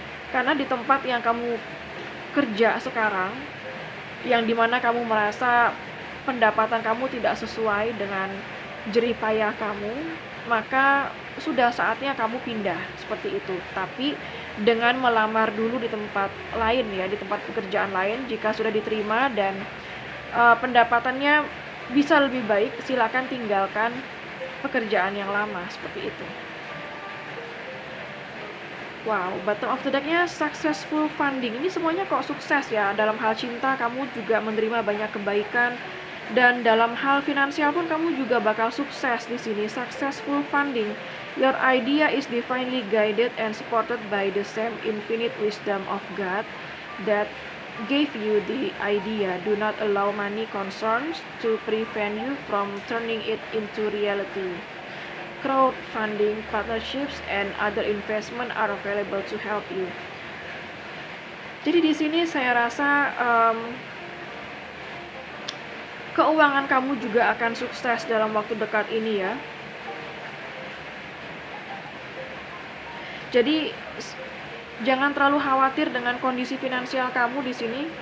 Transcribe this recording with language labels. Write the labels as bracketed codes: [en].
[id] Karena di tempat yang kamu kerja sekarang, yang dimana kamu merasa pendapatan kamu tidak sesuai dengan jerih payah kamu, maka sudah saatnya kamu pindah seperti itu. Tapi dengan melamar dulu di tempat lain ya, di tempat pekerjaan lain. Jika sudah diterima dan pendapatannya bisa lebih baik, silakan tinggalkan pekerjaan yang lama seperti itu. [en] Wow, bottom of the deck-nya successful funding. [id] Ini semuanya kok sukses ya. Dalam hal cinta kamu juga menerima banyak kebaikan, dan dalam hal finansial pun kamu juga bakal sukses di sini. [en] Successful funding. Your idea is divinely guided and supported by the same infinite wisdom of God that gave you the idea. Do not allow money concerns to prevent you from turning it into reality. Crowdfunding, partnerships, and other investment are available to help you. [id] Jadi di sini saya rasa keuangan kamu juga akan sukses dalam waktu dekat ini ya. Jadi jangan terlalu khawatir dengan kondisi finansial kamu di sini.